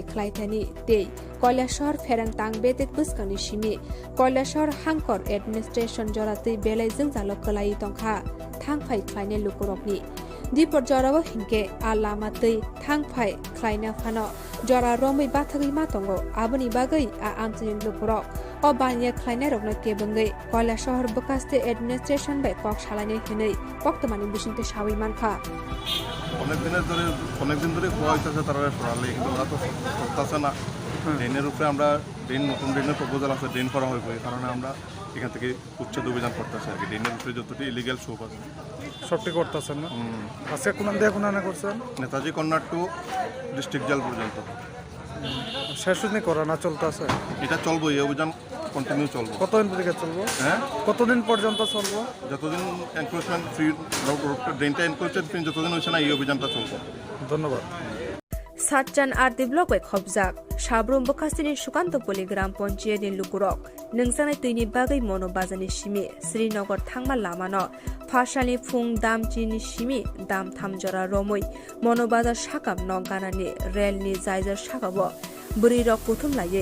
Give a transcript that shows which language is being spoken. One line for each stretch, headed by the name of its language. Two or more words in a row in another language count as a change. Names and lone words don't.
Kok Borok: ख्लायथानि ते कैलाशहर फेरां तां बेतेक बुस्कानि सिमि कैलाशहर हांकर एडमिनिस्ट्रेशन जरातै बेलायजों जालो कलाई तंखा थांफाय ख्लायने लुकुरकनि दिपर जराबो हिंके आ लामातै थांफाय ख्लायना फानो जरा रमै बाथगै मातंगो आबनि बागै आ आमचिनि लुकुरक अ बानिया ख्लायनाय रगना केबंगै कैलाशहर बखास्ते एडमिनिस्ट्रेशन बाय कक सालायने हिनै पक्तमानि बिसिंते सावै मानखा
Bangla: অনেক দিন ধরে খোয়া হইতেছে তারা সরালে কিন্তু ওরা তো করতেছে না ড্রেনের উপরে আমরা নতুন ড্রেনের প্রপোজাল আছে ড্রেন করা হইব এই কারণে আমরা এখান থেকে উচ্ছেদ অভিযান করতেছি আর কি ড্রেনের উপরে যতটি ইলিগাল শোপ আছে সবটি করতেছেন না আজকে কোন দিয়ে কোন আনা করছেন নেতাজি কর্নার টু ডিস্ট্রিক্ট জেল পর্যন্ত শেষ দিন করা না চলতেছে এটা চলবো এই অভিযান কন্টিনিউ চলবো কতদিন থেকে চলবো হ্যাঁ কতদিন পর্যন্ত চলবো যতদিন
English: encroachment free
Bangla: ড্রেনটা
English: encroachment free
Bangla: যতদিন হইছে না এই অভিযানটা চলবো ধন্যবাদ
Kok Borok: सातजान आरदि ब्लक वे खबजाक साब्रुम बखास्तिनि सुकान्तपल्ली ग्राम पञ्चायतनि लुकुरक नोंसानाय तैनि बागै मनोबाजानि सिमि श्रीनगर थांमा लामानो फासालि फुं दामचिनि सिमि दाम थामजरा रमै मनोबाजार साकाम नगानानि रेलनि जायजार साकाबो बुरि रक पुथुम